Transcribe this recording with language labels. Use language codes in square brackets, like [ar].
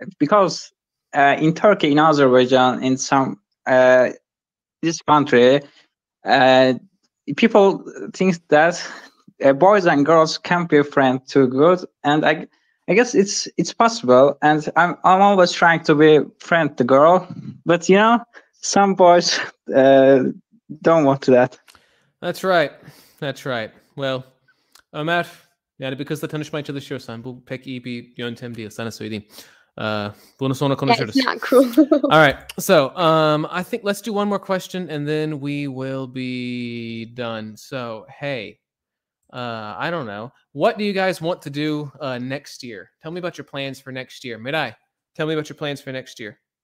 [en] Because in Turkey, in Azerbaijan, in some this country, people think that boys and girls can't be friends too good, and I guess it's possible. And I'm always trying to be friend the girl, but you know, some boys don't want to that. That's right. That's right. [tr] Well, Ömer, yani bir kızla tanışmaya çalışıyorsan bu pek iyi bir yöntem değil, sana söyleyeyim. Bunu sonra konuşuruz. [en] Yeah, it's not cool. All right. So, I think let's do one more question and then we will be done. So, hey, I don't know. What do you guys want to do next year? Tell me about your plans for next year. Mirai, tell me about your plans for next year.